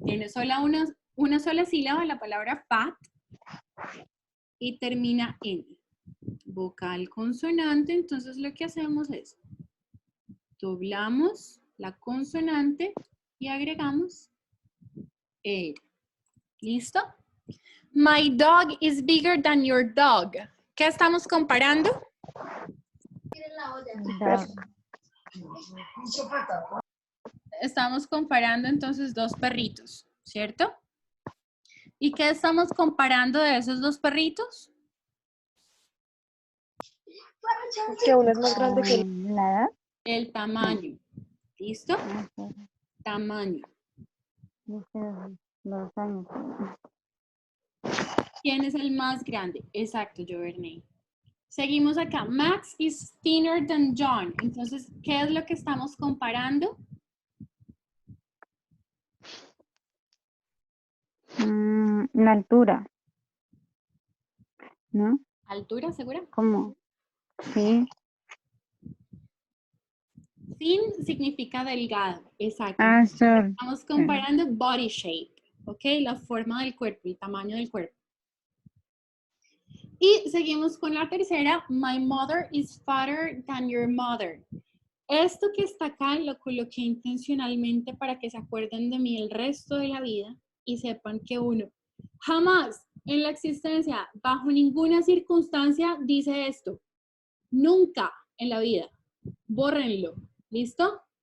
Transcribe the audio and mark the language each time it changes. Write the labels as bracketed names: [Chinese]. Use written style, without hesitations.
[Spanish] Tiene una sola sílaba la palabra fat y termina en vocal consonante. Entonces lo que hacemos es doblamos la consonante y agregamos ER. ¿Listo? [English] My dog is bigger than your dog. [Spanish] ¿Qué estamos comparando? Estamos comparando entonces 2 perritos, ¿cierto? ¿Y qué estamos comparando de esos 2 perritos? Que uno es más grande que el ¿La edad? El tamaño. ¿Listo? No sé, Tamaño. dice los años. ¿Quién es el más grande? Exacto, Giovanni. Seguimos acá. [English] Max is thinner than John. [Spanish] Entonces, ¿qué es lo que estamos comparando? La altura, ¿no? ¿Altura, segura? ¿Cómo? Sí. Thin significa delgado. Exacto. [English] Ah, sorry. [Spanish] Estamos comparando [English] body shape, [Spanish] ¿ok? La forma del cuerpo, el tamaño del cuerpo. Y seguimos con la tercera. [English] My mother is fatter than your mother. [Spanish] Esto que está acá lo coloqué intencionalmente para que se acuerden de mí el resto de la vida y sepan que uno jamás en la existencia, bajo ninguna circunstancia, dice esto. Nunca en la vida. Bórrenlo. ¿Listo?